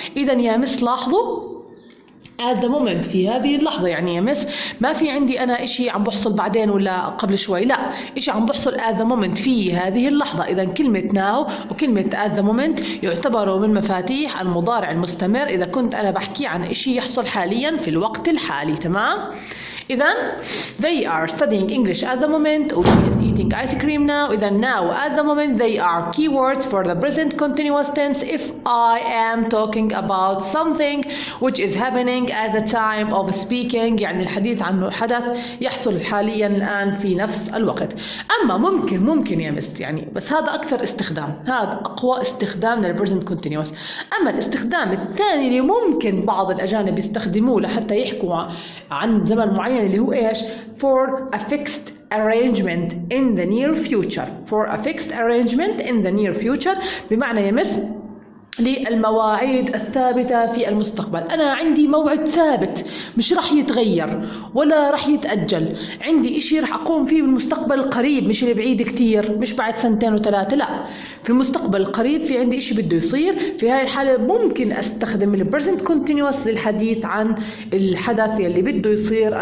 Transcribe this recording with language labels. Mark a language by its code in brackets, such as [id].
[ar] إذا يا مس لاحظوا at the moment في هذه اللحظة، يعني يا مس ما في عندي أنا إشي عم بحصل بعدين ولا قبل شوي، لا إشي عم بحصل at the moment في هذه اللحظة. إذا كلمة now وكلمة at the moment يعتبروا من مفاتيح المضارع المستمر إذا كنت أنا بحكي عن إشي يحصل حاليا في الوقت الحالي. تمام؟ إذا [en] they are studying English at the moment or she is eating ice cream now. إذا now at the moment they are keywords for the present continuous tense if I am talking about something which is happening at the time of speaking، [ar] يعني الحديث عنه حدث يحصل حاليا الآن في نفس الوقت. أما ممكن يا مس يعني، بس هذا أكثر استخدام، هذا أقوى استخدام للpresent continuous. أما الاستخدام الثاني اللي ممكن بعض الأجانب يستخدموه لحتى يحكوا عن زمن معين اللي هو إيش [en] for a fixed arrangement in the near future. for a fixed arrangement in the near future [ar] بمعنى يمس للمواعيد الثابتة في المستقبل. أنا عندي موعد ثابت مش رح يتغير ولا رح يتأجل، عندي إشي رح أقوم فيه بالمستقبل القريب مش اللي بعيد كتير، مش بعد 2 و3، لا في المستقبل القريب في عندي إشي بده يصير. في هاي الحالة ممكن أستخدم ال present continuous للحديث عن الحدث يلي بده يصير.